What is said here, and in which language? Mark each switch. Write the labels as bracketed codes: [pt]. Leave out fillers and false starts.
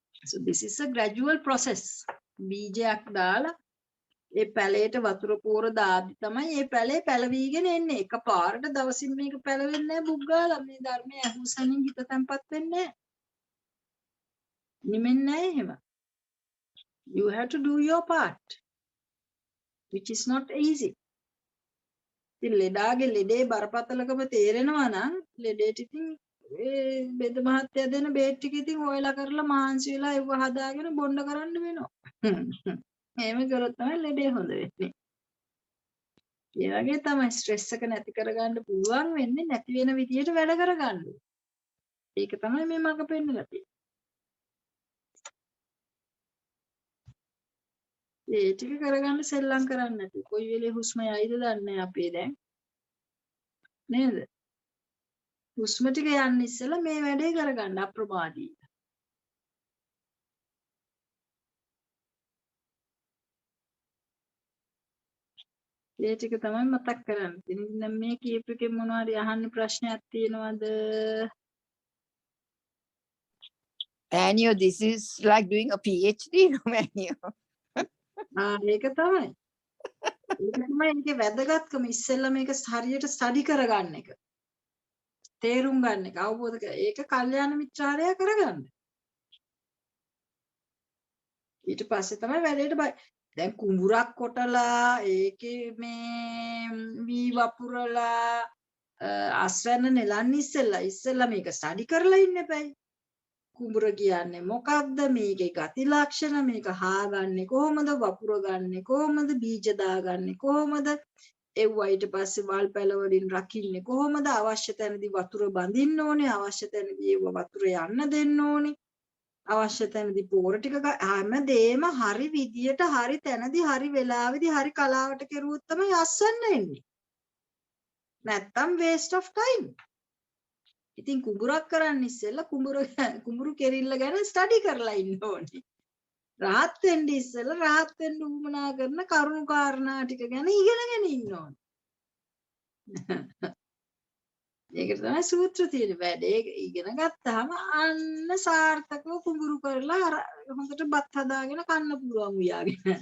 [en] So this is a gradual process. [si] බීජයක් දාලා ඒ පැලේට වතුර පෝර දාද්දි තමයි ඒ පැලේ පැලවිගෙන එන්නේ. එකපාරට දවසින් මේක පැලවෙන්නේ නෑ බුක් ගාලා. මේ ධර්මයේ අහුසනින් හිත තැම්පත් වෙන්නේ නෑ. නිමෙන්නේ නෑ එහෙම. [en] You have to do your part, which is not easy. [si] ඉතින් ලෙඩාගේ ලෙඩේ බරපතලකම තේරෙනවා නම් ලෙඩේට ඉතින් ඒ බෙද මහත්තයා දෙන බේත් ටික ඉතින් ඔයලා කරලා මාංශ වෙලා ඒව හදාගෙන බොන්න කරන්න වෙනවා. එහෙම කරොත් තමයි ලෙඩේ හොඳ වෙන්නේ. ඒ වගේ තමයි ස්ට්‍රෙස් එක නැති කරගන්න පුළුවන් වෙන්නේ නැති වෙන විදියට වැඩ කරගන්න. ඒක තමයි මේ මඟ පෙන්නලා තියෙන්නේ. ඒ ටික කරගන්න සෙල්ලම් කරන්න නැති. කොයි වෙලේ හුස්ම යයිද දන්නේ අපේ දැන්. නේද? හුස්ම ටික යන්න ඉස්සෙල්ලා මේ වැඩේ කරගන්න අප්‍රමාදී. ඒ ටික තමයි මතක් කරන්න තියෙන්නේ. ඉතින් මේ කීප එකෙන් මොනවාරි අහන්න ප්‍රශ්නයක් තියෙනවද? [en] Anio, this is like doing a PhD, no, Anio. [si] ඒක තමයි. ඒක තමයි ඒකේ වැදගත්කම. ඉස්සෙල්ලා මේක හරියට ස්ටඩි කරගන්න එක. තේරුම් ගන්න එක, අවබෝධ කර. ඒක කල්යාණ මිත්‍රාරය කරගන්න. ඊට පස්සේ තමයි වැඩේට බයි. දැන් කුඹුරක් කොටලා ඒකේ මේ වී වපුරලා අස්වැන්න නෙලන්න ඉස්සෙල්ලා මේක ස්ටඩි කරලා ඉන්න එපයි. කුඹුර කියන්නේ මොකක්ද, මේකේ ගති ලක්ෂණ, මේක හාගන්නේ කොහොමද, වපුර ගන්නෙ කොහොමද, බීජ දාගන්නේ කොහොමද, එව්වා ඊට පස්සේ වල් පැල වලින් රකින්නේ කොහොමද, අවශ්‍ය තැනදී වතුර බඳින්න ඕනේ, අවශ්‍ය තැනදී ඒව වතුර යන්න දෙන්න ඕනේ, අවශ්‍ය තැනදී පෝර ටික හැමදේම හරි විදියට හරි තැනදී හරි වෙලාවෙදී හරි කලාවට කෙරුවොත් තමයි අස්වැන්න එන්නේ. නැත්තම් [en] waste of time. [si] ඉතින් කුඹුරක් කරන්න ඉස්සෙල්ලා කුඹුරු කෙරිල්ල ගැන ස්ටඩි කරලා ඉන්න ඕනේ. රහත් වෙන්න ඉස්සෙල්ලා රහත් වෙන්න උවමනා කරන කරුණු කාරණා ටික ගැන ඉගෙනගෙන ඉන්න ඕනේ. ඒකට තමයි සූත්‍ර තියෙන්නේ. වැඩේ ඉගෙන ගත්තාම අන්න සාර්ථකව කුඹුරු කරලා හොඳට බත් හදාගෙන කන්න පුළුවන් උයාගෙන.